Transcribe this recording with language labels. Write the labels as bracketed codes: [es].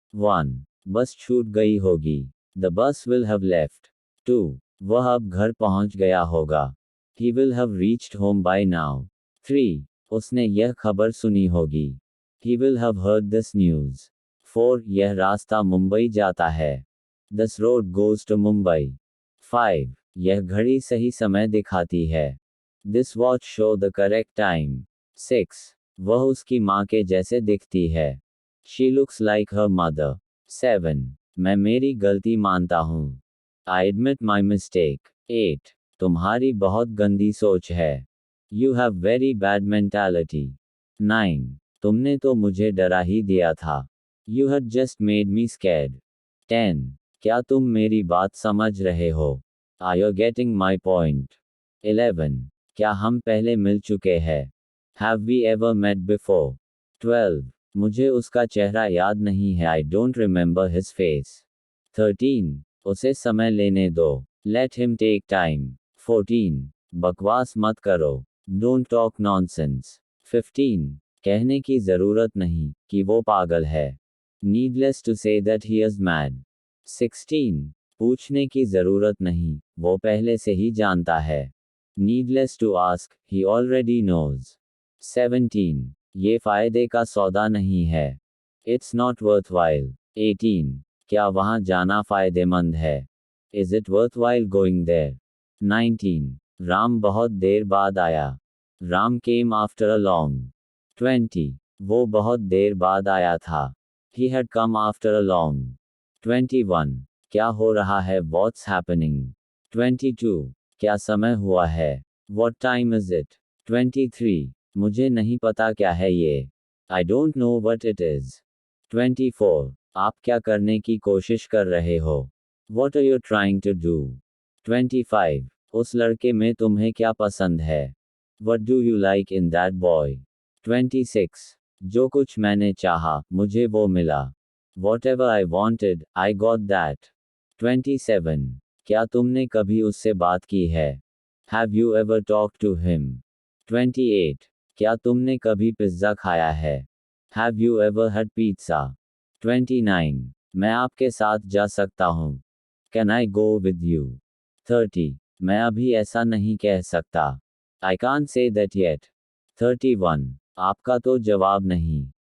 [en] 1. [hi] बस छूट गई होगी. [en] The bus will have left. 2. [hi] वह अब घर पहुंच गया होगा. [en] He will have reached home by now. [hi] 3. उसने यह खबर सुनी होगी. [en] He will have heard this news. [hi] 4. यह रास्ता मुंबई जाता है. [en] This road goes to Mumbai. 5. [hi] यह घड़ी सही समय दिखाती है. [en] This watch show the correct time. 6. [hi] वह उसकी माँ के जैसे दिखती है. [en] She looks like her mother. [hi] 7. मैं मेरी गलती मानता हूँ. [en] I admit my mistake. [hi] 8. तुम्हारी बहुत गंदी सोच है. [en] You have very bad mentality. 9. [hi] तुमने तो मुझे डरा ही दिया था. [en] You had just made me scared. 10. [hi] क्या तुम मेरी बात समझ रहे हो? [en] Are you getting my point? 11. [hi] क्या हम पहले मिल चुके हैं? [en] Have we ever met before? 12. [hi] मुझे उसका चेहरा याद नहीं है. [en] I don't remember his face. [hi] 13. उसे समय लेने दो. [en] Let him take time. [hi] 14. बकवास मत करो. [en] Don't talk nonsense. [hi] 15. कहने की जरूरत नहीं कि वो पागल है. [en] Needless to say that he is mad. 16. [hi] पूछने की जरूरत नहीं, वो पहले से ही जानता है. [en] Needless to ask, he already knows. [hi] 17. ये फायदे का सौदा नहीं है. [en] It's not worthwhile. 18. [hi] क्या वहाँ जाना फायदेमंद है? [en] Is it worthwhile going there? [hi] 19. Ram बहुत देर बाद आया. [en] Ram came after a long. [hi] 20. वो बहुत देर बाद आया था. [en] He had come after a long. [hi] 21. क्या हो रहा है? [en] What's happening? [hi] 22. क्या समय हुआ है? [en] What time is it? [hi] 23. मुझे नहीं पता क्या है ये. [en] I don't know what it is. 24. [hi] आप क्या करने की कोशिश कर रहे हो? [en] What are you trying to do? 25. [hi] उस लड़के में तुम्हें क्या पसंद है? [en] What do you like in that boy? 26. [hi] जो कुछ मैंने चाहा, मुझे वो मिला. [en] Whatever I wanted, I got that. 27. [hi] क्या तुमने कभी उससे बात की है? [en] Have you ever talked to him? 28. [hi] क्या तुमने कभी पिज्ज़ा खाया है? [en] Have you ever had pizza? [hi] 29. मैं आपके साथ जा सकता हूँ. [en] Can I go with you? [hi] 30. मैं अभी ऐसा नहीं कह सकता. [en] I can't say that yet. 31. [hi] आपका तो जवाब नहीं.